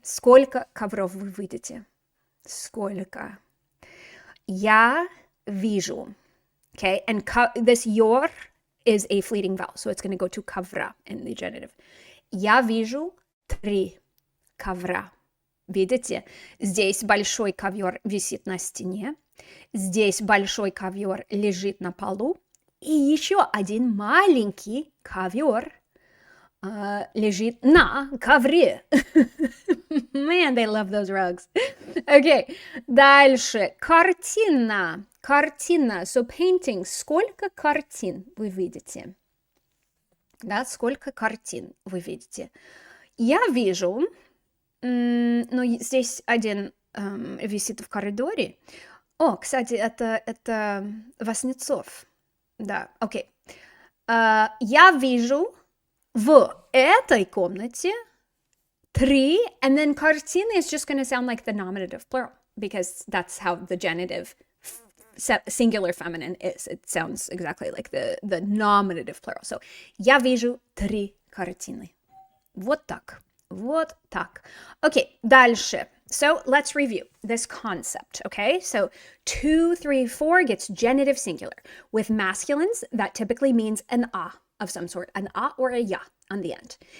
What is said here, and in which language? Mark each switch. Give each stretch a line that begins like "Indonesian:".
Russian: Сколько ковров вы видите? Сколько? Я вижу. Okay.
English: And this your is a fleeting vowel, so it's going to go to ковра in the genitive.
Russian: Я вижу 3 ковра. Видите? Здесь большой ковер висит на стене. Здесь большой ковер лежит на полу. И еще один маленький ковер лежит на ковре.
English: Man, they love those rugs. Okay, дальше.
Russian: Картина. Картина.
English: So painting.
Russian: Сколько картин вы видите? Да, сколько картин вы видите? Я вижу, ну, здесь один висит в коридоре. О, кстати, это Васнецов. Да, окей. Я вижу в этой комнате 3,
English: and then картины is just going to sound like the nominative plural, because that's how the genitive singular feminine is. It sounds exactly like the nominative plural.
Russian: So, я вижу 3 картины. Вот так. Вот так.
English: Okay, дальше. So, let's review this concept, okay? So, 2, 3, 4 gets genitive singular. With masculines, that typically means an a of some sort, an a or a ya on the end.